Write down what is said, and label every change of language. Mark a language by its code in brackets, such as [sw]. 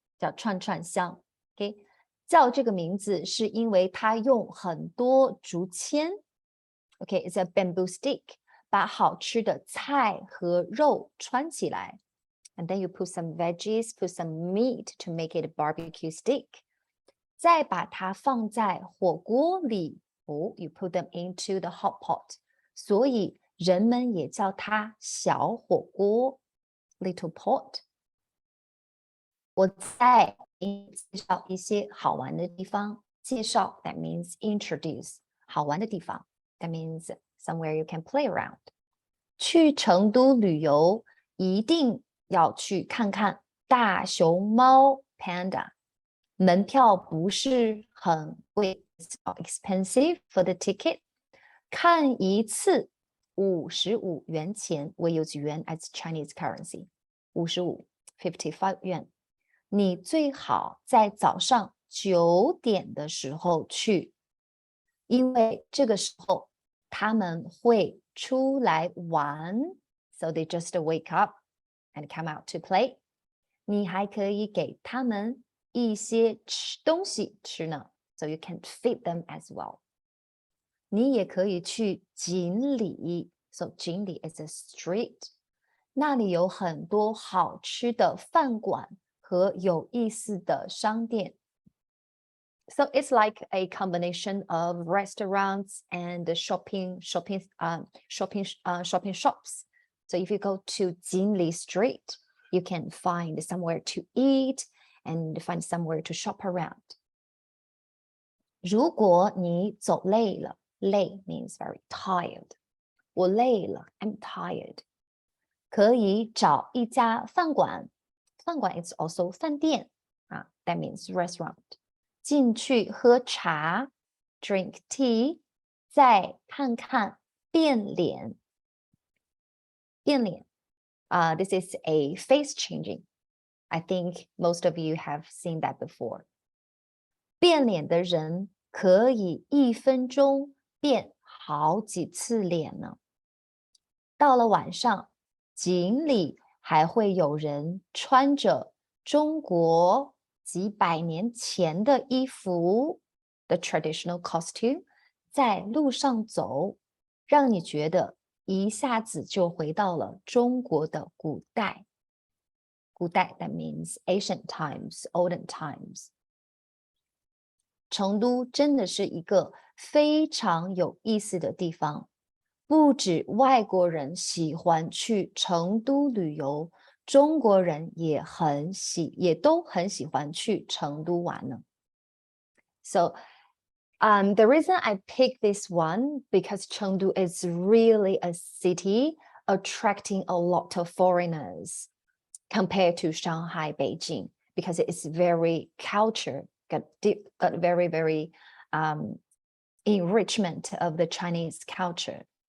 [zh] 叫串串香 ，OK， 叫这个名字是因为它用很多竹签 ，OK， [en] it's a bamboo stick， [zh] 把好吃的菜和肉串起来 ， [en] and then you put some veggies, put some meat to make it a barbecue stick， [zh] 再把它放在火锅里， [en] you put them into the hot pot， [zh] 所以人们也叫它小火锅 little pot。我再给你介绍一些好玩的地方。 [en] 介绍 that means introduce 好玩的地方 that means somewhere you can play around。 [zh] 去成都旅游一定要去看看大熊猫 panda。门票不是很贵 ， [en] it's not expensive for the ticket。 [zh] 看一次55元钱 ， [en] we use yuan as Chinese currency， [zh] 55 元。你最好在早上9点的时候去，因为这个时候他们会出来玩 ， [en] so they just wake up and come out to play。 [zh] 你还可以给他们一些东西吃呢 ， [en] so you can feed them as well。 [zh] 你也可以去锦里 ， [en] so 锦里 is a street， [zh] 那里有很多好吃的饭馆和有意思的商店。 [en] So it's like a combination of restaurants and shopping shops. So if you go to Jinli Street, you can find somewhere to eat and find somewhere to shop around. [zh] 如果你走累了，累 means very tired. 我累了 [en] I'm tired. [zh] 可以找一家饭馆，饭馆 [en] is also [zh] 饭店 [en] that means restaurant. [zh] 进去喝茶 [en] drink tea， [zh] 再看看变脸。 [en] 变脸this is a face changing. I think most of you have seen that before. [zh] 变脸的人可以1分钟变好几次脸呢。到了晚上，锦里还会有人穿着中国几百年前的衣服 [en] the traditional costume [zh] 在路上走，让你觉得一下子就回到了中国的古代。 [en] 古代 that means ancient times, olden times。 [zh] 成都真的是一个非常有意思的地方，不止外国人喜欢去成都旅游，中国人也都很喜欢去成都玩呢。 [en] So, the reason I picked this one because Chengdu is really a city attracting a lot of foreigners compared to Shanghai, Beijing, because it's very culture, got very, very enrichment of the Chinese culture.